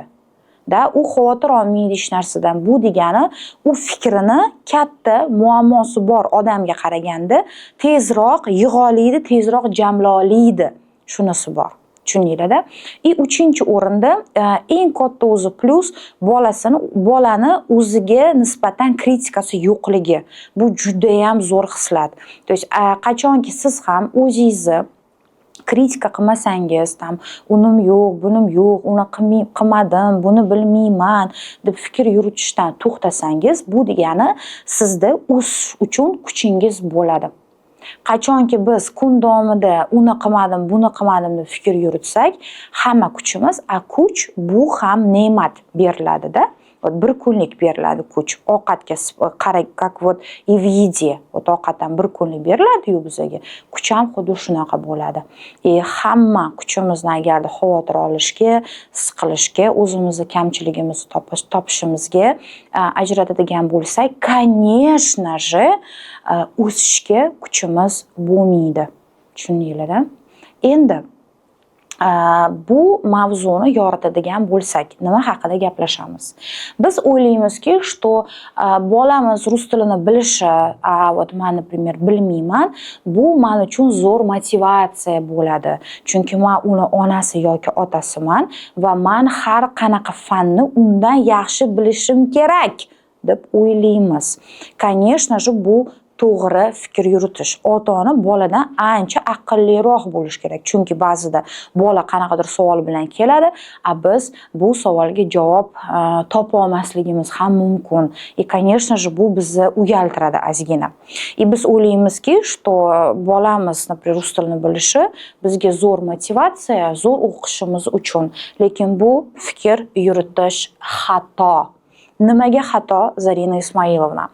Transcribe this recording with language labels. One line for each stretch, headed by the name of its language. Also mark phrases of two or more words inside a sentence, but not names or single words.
Uzbek: U xavotir olmaydi hech narsadan. Bu degani u fikrini katta muammosi bor odamga qaraganda tezroq yig'olaydi, tezroq jamlolaydi. Shunisi bor. Tushundinglar-da? Uchinchi o'rinda eng katta o'zi plus bolani o'ziga nisbatan kritikasi yo'qligi. Bu juda ham zo'r xislat.
Russian: То есть
Uzbek: qachonki siz ham o'zingizni kritika qilmasangiz, unim yo'q, bunim yo'q, uni qilmadim, buni bilmayman deb fikr yuritishdan to'xtasangiz, bu degani sizda o'sish uchun kuchingiz bo'ladi. Qachonki biz kun davomida uni qilmadim, buni qilmadim deb fikr yuritsak, hamma kuchimiz, kuch bu ham ne'mat beriladi-da. Bir kunlik beriladi kuch. Ovqatga qarang,
Russian: как вот и в еде.
Uzbek: Ovqatdan bir kunlik beriladi-yu bizga. Kuch ham xuddi shunaqa bo'ladi. Hamma kuchimizni agarda xavotir olishga, siqilishga, o'zimizni kamchiligimizni topishimizga ajratadigan bo'lsak,
Russian: конечно же,
Uzbek: o'sishga kuchimiz bo'lmaydi. Tushundinglar-da? Endi bu mavzuni yoritadigan bo'lsak, nima haqida gaplashamiz? Biz o'ylaymizki, что bolamiz rus tilini bilishi, вот men, например, bilmayman, bu men uchun zo'r motivatsiya bo'ladi. Chunki men uni onasi yoki otasiman va men har qanaqa fanni undan yaxshi bilishim kerak deb o'ylaymiz.
Russian: Конечно же,
Uzbek: bu to'g'ri fikr yuritish. Ota-ona boladan ancha aqlliroq bo'lish kerak. Chunki ba'zida bola qanaqadir savol bilan keladi, biz bu savolga javob topa olmasligimiz ham mumkin.
Russian: Конечно же,
Uzbek: bu bizni uyaltiradi ozgina. Biz o'ylaymizki, что bolamiz, например, rus tilini bilishi bizga zo'r motivatsiya, zo'r o'qishimiz uchun. Lekin bu fikr yuritish xato. Nimaga xato, Zarina Ismoilovna?